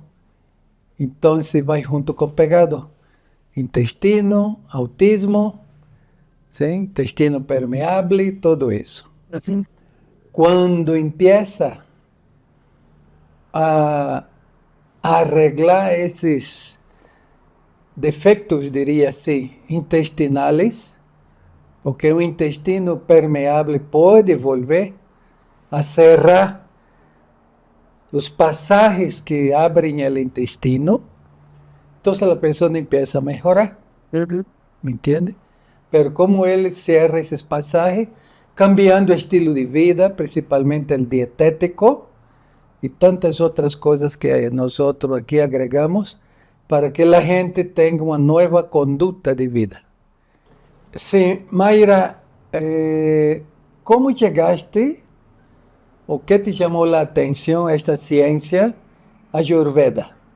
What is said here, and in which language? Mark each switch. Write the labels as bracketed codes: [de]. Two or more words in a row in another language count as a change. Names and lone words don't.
[es] Entonces va junto con pegado. Intestino, autismo, ¿sí? Intestino permeable, todo eso. Cuando empieza a arreglar [pt] esses defectos, diria assim, intestinais, porque o intestino permeável pode [es] volver a cerrar [pt] os passagens que abrem o intestino, então a pessoa empieza a melhorar, [es] ¿me entiende? Pero como ele cierra [pt] esses passagens, [es] cambiando o estilo de vida, principalmente o dietético, y tantas otras cosas que nosotros aquí agregamos para que la gente tenga una nueva conducta de vida. Sí, Mayra, ¿cómo llegaste o qué te llamó la atención a esta ciencia Ayurveda?